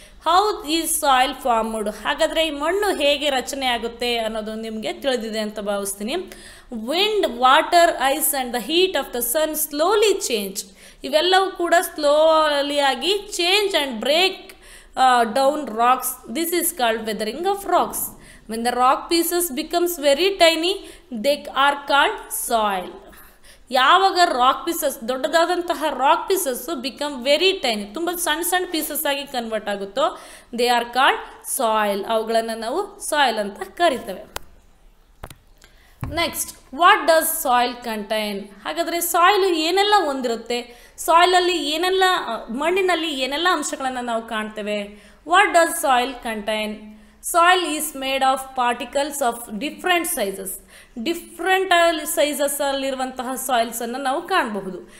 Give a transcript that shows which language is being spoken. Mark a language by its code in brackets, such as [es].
[en] How is soil formed? [kn] ಹಾಗಾದರೆ ಈ ಮಣ್ಣು ಹೇಗೆ ರಚನೆ ಆಗುತ್ತೆ ಅನ್ನೋದು ನಿಮಗೆ ತಿಳಿದಿದೆ ಅಂತ ಭಾವಿಸ್ತೀನಿ. [en] Wind, water, ice and the heat of the sun slowly change. [kn] ಇವೆಲ್ಲವೂ ಕೂಡ [en] Slowly ಆಗಿ change and break down rocks. This is called weathering of rocks. When the rock pieces becomes very tiny, they are called soil. [kn] ಯಾವಾಗ [en] rock pieces, [kn] ದೊಡ್ಡದಾದಂತಹ [en] rock pieces become very tiny, [kn] ತುಂಬ ಸಣ್ಣ ಸಣ್ಣ pieces ಆಗಿ convert ಆಗುತ್ತೋ, [en] They are called soil. [kn] ಅವುಗಳನ್ನು ನಾವು soil ಅಂತ ಕರಿತೇವೆ. [en] Next, what does soil contain? [kn] ಹಾಗಾದರೆ ಸಾಯಿಲ್ ಏನೆಲ್ಲ ಹೊಂದಿರುತ್ತೆ? ಸಾಯಿಲಲ್ಲಿ ಏನೆಲ್ಲ, ಮಣ್ಣಿನಲ್ಲಿ ಏನೆಲ್ಲ ಅಂಶಗಳನ್ನು ನಾವು ಕಾಣ್ತೇವೆ? [en] What does soil contain? Soil is made of particles of different sizes. [kn] Different sizes ಅಲ್ಲಿರುವಂತಹ ಸಾಯಿಲ್ಸನ್ನು ನಾವು ಕಾಣಬಹುದು.